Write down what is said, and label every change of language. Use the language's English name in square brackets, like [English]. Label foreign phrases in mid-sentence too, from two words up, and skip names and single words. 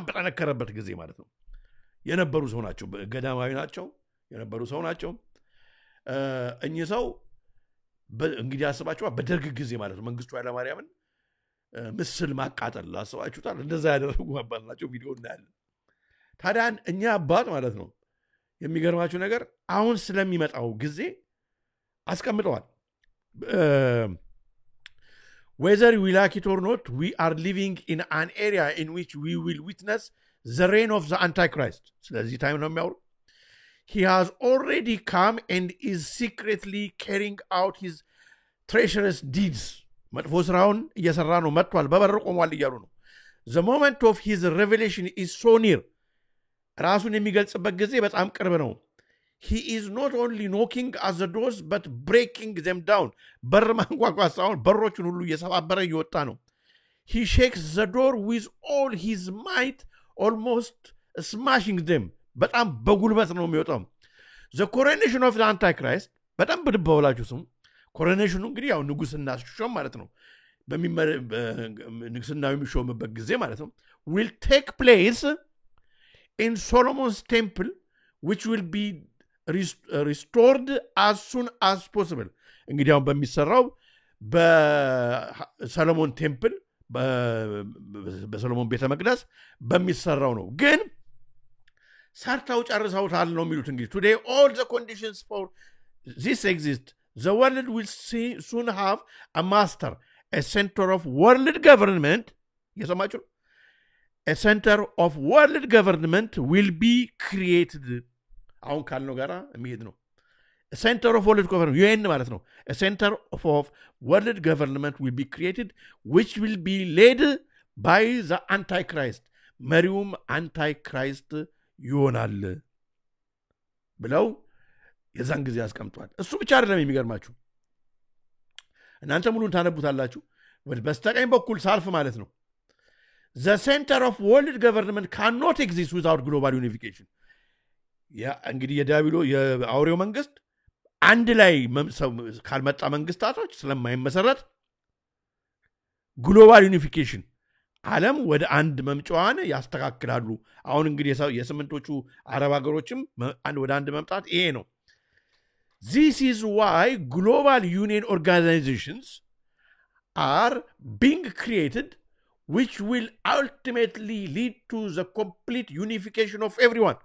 [Amharic] በጠነከረበት ጊዜ ማለት ነው የነበሩ ሰው ናቸው። ገዳማዊ ናቸው የነበሩ ሰው ናቸው። እኚህ ሰው እንግዲህ አስባችኋል፣ በደርግ ጊዜ ማለት ነው መንግስቱ ኃይለማርያምን ምስል ማቃጠል አስባችሁታል። እንደዛ ያደረጉ አባት ናቸው። ቪዲዮ እናያለን። ታዲያ እኛ አባት ማለት ነው የሚገርማችሁ ነገር አሁን ስለሚመጣው ጊዜ አስቀምጠዋል። [English] Whether we like it or not, we are living in an area in which we will witness the reign of the Antichrist. [Amharic] ስለዚህ ታይም ነው የሚያወሩ። [English] He has already come and is secretly carrying out his treacherous deeds. [Amharic] መጥፎ ስራውን እየሰራ ነው፣ መጥቷል፣ በበር ቆሟል እያሉ ነው። [English] The moment of his revelation is so near. [Amharic] ራሱን የሚገልጽበት ጊዜ በጣም ቅርብ ነው። [English] He is not only knocking at the doors but breaking them down. [Amharic] በር ማንኳኳት ሳይሆን በሮቹን ሁሉ እየሰባበረ እየወጣ ነው። [English] He shakes the door with all his might, almost smashing them. [Amharic] በጣም በጉልበት ነው የሚወጣው። [English] The coronation of the Antichrist [Amharic] በጣም ብድበውላችሁ ስሙ። ኮሮኔሽኑ እንግዲህ ያው ንጉስና ሾም ማለት ነው። ንጉስናው የሚሾምበት ጊዜ ማለት ነው። [English] Will take place in Solomon's temple, which will be restored as soon as possible. [Amharic] እንግዲህ አሁን በሚሰራው በሰሎሞን ቴምፕል በሰሎሞን ቤተ መቅደስ በሚሰራው ነው። ግን ሰርተው ጨርሰውታል ነው የሚሉት። እንግዲህ [English] today all the conditions for this exist. The world will soon have a master, a center of world government. [Amharic] የሰማችሁ? [English] A center of world government will be created. [Amharic] አሁን ካልነው ጋራ የሚሄድ ነው። [English] A center of world government, UN [Amharic] ማለት ነው። [English] A center of world government will be created, which will be led by the Antichrist. [Amharic] መሪውም አንታይክራይስት ይሆናል ብለው የዛን ጊዜ ያስቀምጧል። እሱ ብቻ አይደለም የሚገርማችሁ፣ እናንተ ሙሉን ታነቡታላችሁ። በስተቀኝ በኩል ሳልፍ ማለት ነው [English] the center of world government cannot exist without global unification. [Amharic] እንግዲህ የአውሬው መንግስት አንድ ላይ ካልመጣ መንግስታቶች ስለማይመሰረት [English] global unification [Amharic] ዓለም ወደ አንድ መምጫዋን ያስተካክላሉ። አሁን እንግዲህ የስምንቶቹ አረብ ሀገሮችም ወደ አንድ መምጣት ይሄ ነው። [English] This is why global union organizations are being created, which will ultimately lead to the complete unification of everyone.